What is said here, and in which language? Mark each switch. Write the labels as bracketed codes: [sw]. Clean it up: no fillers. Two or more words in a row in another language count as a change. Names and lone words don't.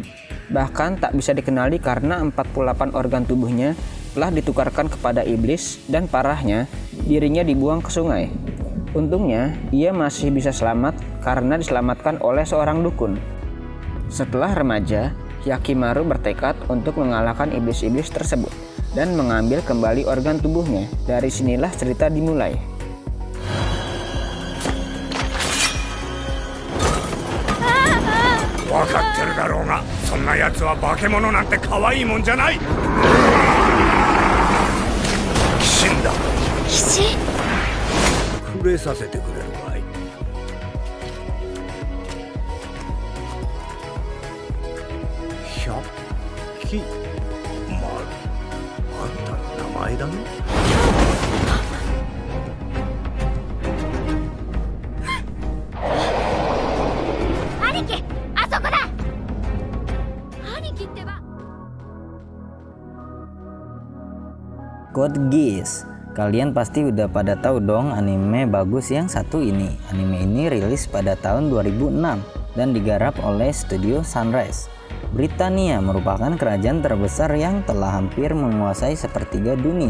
[id] Bahkan tak bisa dikenali karena 48 organ tubuhnya telah ditukarkan kepada iblis dan parahnya dirinya dibuang ke sungai. Untungnya ia masih bisa selamat karena diselamatkan oleh seorang dukun. Setelah remaja, Yakimaru bertekad untuk mengalahkan iblis-iblis tersebut dan mengambil kembali organ tubuhnya. Dari sinilah cerita dimulai. [ja] 分かってるだろうが、そんな奴は化け物なんて可愛いもんじゃない. 鬼神だ. Kishi? 触れさせてくれるかい。百鬼丸、あんたの名前だね。兄貴、あそこだ。兄貴ってば。 [id] Code Geass. Kalian pasti udah pada tahu dong anime bagus yang satu ini. Anime ini rilis pada tahun 2006 dan digarap oleh studio Sunrise. Britania merupakan kerajaan terbesar yang telah hampir menguasai sepertiga dunia.